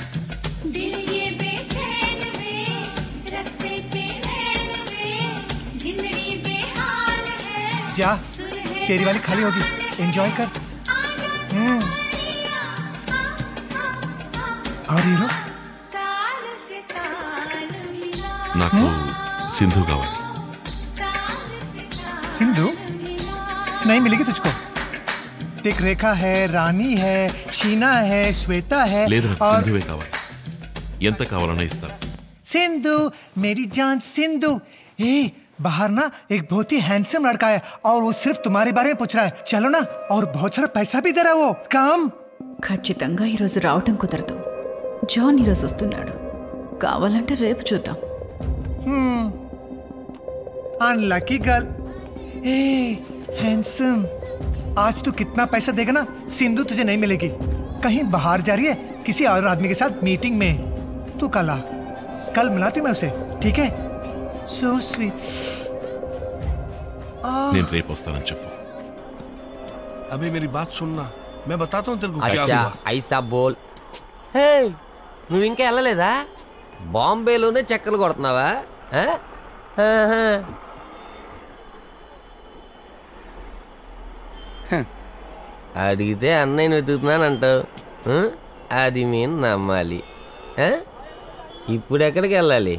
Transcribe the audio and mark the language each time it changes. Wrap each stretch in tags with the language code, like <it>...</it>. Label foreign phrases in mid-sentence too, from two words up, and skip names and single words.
<hi>जा तेरी वाली खाली होगी, एंजॉय कर. और हीरो</hi> <te>నాకు సింధు కావాలి.</te> <hi>सिंधु नहीं मिलेगी तुझको. देख रेखा है, रानी है, शीना है, श्वेता है.</hi> <te>లేదు నాకు సింధువే కావాలి. ఎంత కావాలన్నా ఇస్తాను.</te> <hi>सिंधु मेरी जान सिंधु. ए बाहर ना एक बहुत ही हैंडसम लड़का है और वो सिर्फ तुम्हारे बारे में पूछ रहा है. चलो ना. और बहुत सारा पैसा भी दे रहा है वो. काम</hi> <te>ఖచ్చితంగా ఈరోజు రావటం కుదరదు. జాన్ ఈరోజు వస్తున్నాడు. కావాలంటే రేపు చూద్దాం.</te> <en>unlucky girl.</en> <hi>ए हैंडसम, आज तू कितना पैसा देगा ना, सिंधु तुझे नहीं मिलेगी. कहीं बाहर जा रही है किसी और आदमी के साथ मीटिंग में. तू कल आ, कल मिलाती मैं उसे. ठीक है?</hi> <en>so sweet.</en> <te>నేను రేపు వస్తానని చెప్పు.</te> <hi>अभी मेरी बात सुनना, मैं बताता हूँ तेरे को क्या अच्छा हुआ. ऐसा बोल.</hi> <te>హే నువ్వు ఇంకా వెళ్ళలేదా? బాంబేలోనే చెక్కలు కొడుతున్నావా? అడిగితే అన్నయ్యని వెతుకుతున్నానంటావు. అది మేము నమ్మాలి. ఇప్పుడు ఎక్కడికి వెళ్ళాలి?</te>